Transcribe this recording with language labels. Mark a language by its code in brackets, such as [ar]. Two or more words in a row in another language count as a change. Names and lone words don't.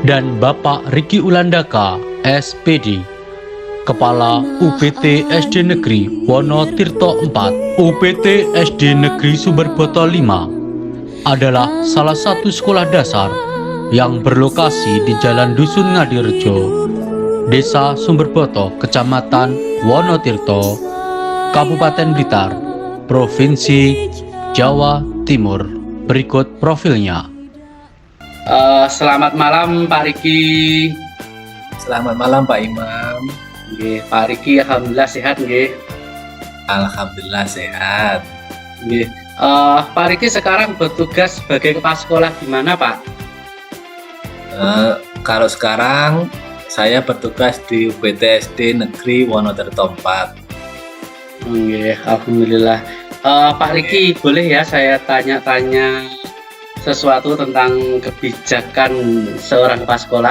[id] dan Bapak Riki Ulandaka SPD Kepala UPT SD Negeri Wonotirto 4 UPT SD Negeri Sumberboto 5 adalah salah satu sekolah dasar yang berlokasi di Jalan Dusun Ngadirejo, Desa Sumberboto, Kecamatan Wonotirto, Kabupaten Blitar, Provinsi Jawa Timur. Berikut profilnya. Selamat malam Pak Riki. Selamat malam Pak Imam. Nggih, Pak Riki alhamdulillah sehat nggih. Alhamdulillah sehat. Nggih. Pak Riki sekarang bertugas sebagai kepala sekolah di mana, Pak? Kalau sekarang saya bertugas di UPT SD Negeri Wonotirto 4. Nggih, alhamdulillah. Pak Riki, boleh ya saya tanya-tanya sesuatu tentang kebijakan seorang kepala sekolah?